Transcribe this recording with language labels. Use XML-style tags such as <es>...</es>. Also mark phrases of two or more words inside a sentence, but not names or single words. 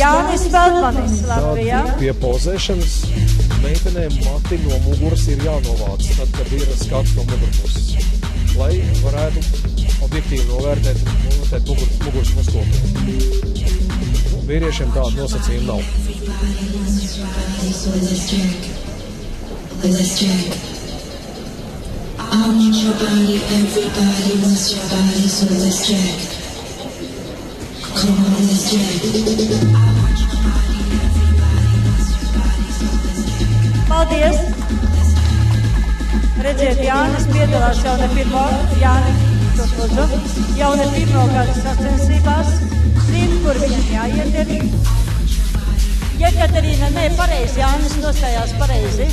<lv>Jānis Feldmanis, Latvijā. tad pie pozēšanas meitenēm mati no muguras ir jānovāc, tad, kad ir skats no mugurpuses, lai varētu objektīvi novērtēt muguras muskulatību. Vīriešiem tāda nosacījuma nav.</lv> <en>I want your body, everybody wants your body, so let's check. Come on, let's check.</en> <lv>Paldies! Redziet, Jānis piedalās jau ne pirmo, jau ne pirmo gadu sacensībās. Zinu, kur viņam jāiet ir. Jekaterīna, ne, pareizi, Jānis nostājās pareizi.</lv>